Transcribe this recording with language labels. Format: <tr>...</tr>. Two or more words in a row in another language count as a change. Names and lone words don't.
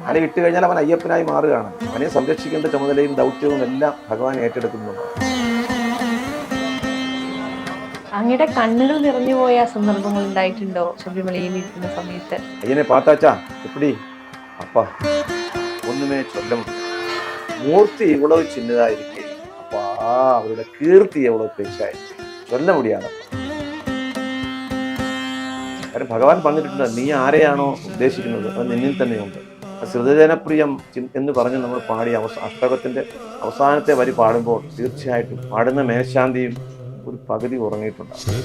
<ml>മല ഇട്ട് കഴിഞ്ഞാൽ അവൻ അയ്യപ്പനായി മാറുകയാണ്. അവനെ സംരക്ഷിക്കേണ്ട ചുമതലയും ദൗത്യവും എല്ലാം ഭഗവാൻ ഏറ്റെടുക്കുന്നുണ്ട്. അങ്ങയുടെ കണ്ണുകൾ നിറഞ്ഞുപോയ സന്ദർഭങ്ങൾ ഉണ്ടായിട്ടുണ്ടോ ശബരിമലയിൽ ഇരിക്കുന്ന സമയത്ത്?</ml> <ta>அய்யனை பாத்தாச்சா எப்படி அப்பா ஒண்ணுமே சொல்ல முடியாது. மூர்த்தி இவ்வளவு சின்னதா இருக்கு, அப்பா அவரோட கீர்த்தி எவ்வளவு பெருசாயிருக்கு, சொல்ல முடியாதப்பா.</ta> <ml>കാരണം ഭഗവാൻ പറഞ്ഞിട്ടുണ്ട്, നീ ആരെയാണോ ഉദ്ദേശിക്കുന്നത് അത് നിന്നിൽ തന്നെയുണ്ട്. ശ്രുതജനപ്രിയം എന്ന് പറഞ്ഞ് നമ്മൾ പാടിയ അഷ്ടകത്തിന്റെ അവസാനത്തെ വരി പാടുമ്പോൾ തീർച്ചയായിട്ടും പാടുന്ന മേൽശാന്തിയും ഒരു പകുതി ഉറങ്ങിയിട്ടുണ്ടാവും.</ml>